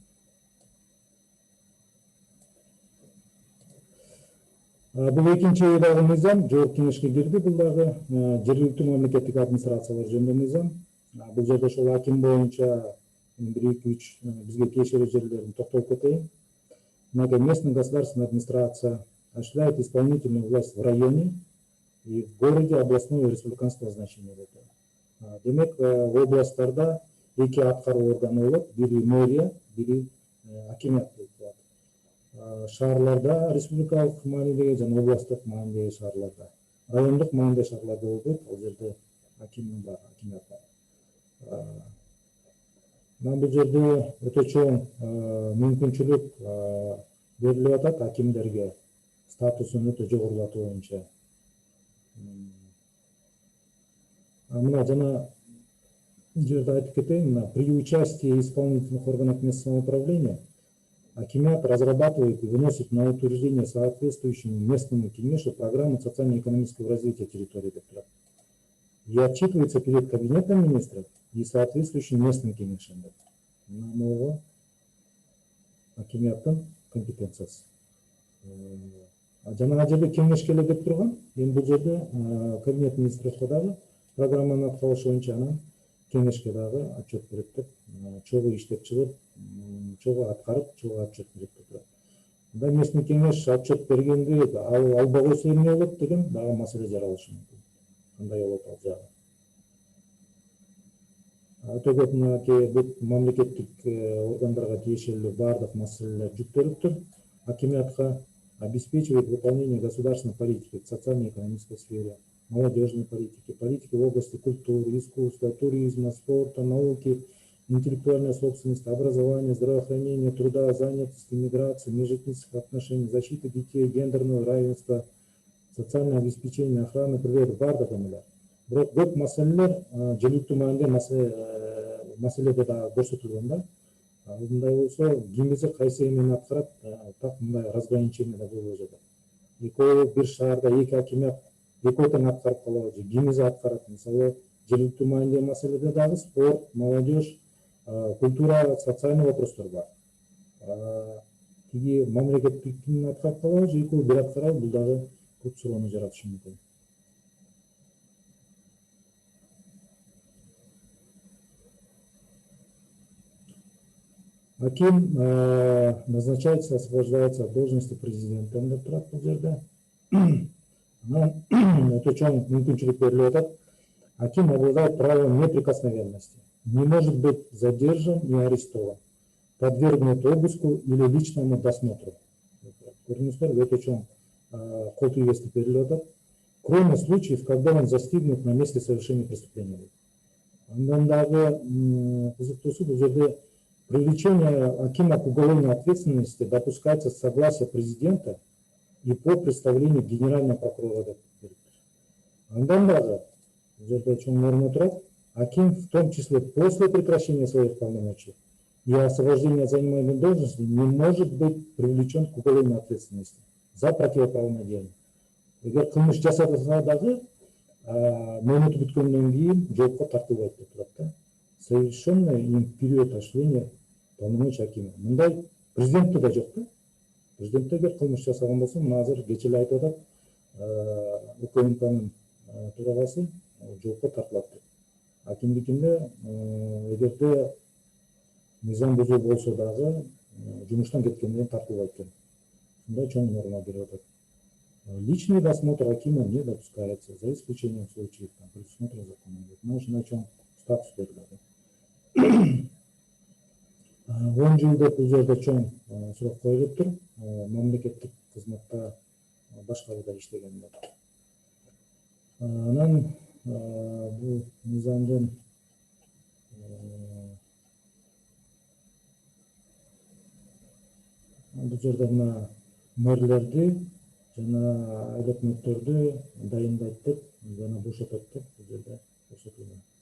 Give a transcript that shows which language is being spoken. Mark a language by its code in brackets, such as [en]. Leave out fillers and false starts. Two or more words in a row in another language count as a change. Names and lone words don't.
[ky] Бул экинчи дагы мыйзам жогорку кеңешке кирди. Бул дагы жергиликтүү мамлекеттик администрациялар жөнүндө мыйзам. Бул жерде ошол аким боюнча 1-2-3 бизге тиешелүү жерлерин токтолуп кетейин. [ru] Местная государственная администрация осуществляет исполнительную власть в районе и в городе областного и республиканского значения. [ky] Демек, в областтарда эки аткаруу органы болот, бири мэрия, бири акимият болуп калат. Шаарларда республикалык маанидеги жана областтык маанидеги шаарларда, райондук маанидеги шаарларда болбойт. Ал жерде аким бар, акимият бар. Бул жерде өтө чоң мүмкүнчүлүк берилип атат акимдерге статусун өтө жогорулатуу боюнча. Мына жана жерде айтып кетейин, [ru] при участии исполнительных органов местного самоуправления акимиат разрабатывает и выносит на утверждение соответствующему местному кеңешу программу социально-экономического развития территории и отчитывается перед кабинетом министров и соответствующим местным кеңешем. [ky] Мына акимиаттын компетенциясы. Жана жерде кеңешкелер деп турган, эми бул жерде кабинет министрликке дагы программаны аткарыш боюнча анан кеңешке дагы отчет берет деп, чогуу иштеп чыгып, чогуу аткарып, чогуу отчет берет деп турат. Мында местный кеңеш отчет бергенди албагысы эмне болот деген дагы маселе жаралышы мүмкүн. Кандай болот ал жагы. Өтө көп мынакей мамлекеттик органдарга тиешелүү бардык маселелер жүктөлүптүр. [ru] Акимиатка обеспечивает выполнение государственной политики в социально-экономической сфере, молодежной политики, политики в области культуры, искусства, туризма, спорта, науки, интеллектуальной собственности, образования, здравоохранения, труда, занятости, миграции, межэтнических отношений, защиты детей, гендерного равенства, социальное обеспечение, охраны природы, [ky] бардык эмелер. Бирок көп маселелер жергиликтүү маанидеги маселеде да көрсөтүлгөн да. Мындай болсо кимиси кайсы эмени аткарат, так мындай разграничение да болуп жатат. Экөө бир шаарда эки акимият экөө тең аткарып калабы же кимиси аткарат. Мисалы жергиликтүү маанидеги маселеде дагы спорт, [ru] молодежь, культура, социальный вопростор [ky] бар. Тиги мамлекеттикин аткарып калабы же экөө бир аткарабы, бул дагы көп суроону жаратышы мүмкүн. [ru] Аким назначается, освобождается от должности президентом [ky] деп турат бул жерде. Өтө чоң мүмкүнчүлүк берилип атат. [ru] Аким обладает правом неприкосновенности, не может быть задержан и арестован, подвергнут обыску или личному досмотру. [ky] Көрүнүштөр өтө чоң кол тийгездик берилип атат. [ru] Кроме случаев, когда он застигнут на месте совершения преступления. [ky] Андан дагы кызыктуусу бул жерде [ru] привлечение акима к уголовной ответственности допускается с согласия президента и по представлению генерального прокурора. [ky] Андан дагы жерде чоң норма турат. [ru] Аким, в том числе после прекращения своих полномочий и освобождения занимаемой должности, не может быть привлечен к уголовной ответственности за противоправное деяние. [ky] Эгер кылмыш жасаса дагы мөөнөтү бүткөндөн кийин жоопко тартылбайт деп турат да. [ru] Совершенно им период осуществления полномочий акима. [ky] Мындай президентте да жок да. Президентте эгер кылмыш жасаган болсо, мына азыр кечээ эле айтып атат, УКМКнын төрагасы жоопко тартылат деп. Акимдикинде эгерде мыйзам бузуу болсо дагы жумуштан кеткенден тартылбайт экен. Мындай чоң норма берип атат. [ru] Личный досмотр акима не допускается, за исключением случаев, предусмотренных законом. [ky] Мындай чоң статус берилет. 10 жыл деп бул жерде чоң суроо коюлуптур. Мамлекеттик кызматта башкарууда иштегенде. Анан бул мыйзамдын бул жерде мына мэрлерди жана эл өкмөттөрдү дайындайт деп жана бошотот деп бул жерде көрсөтүлгөн.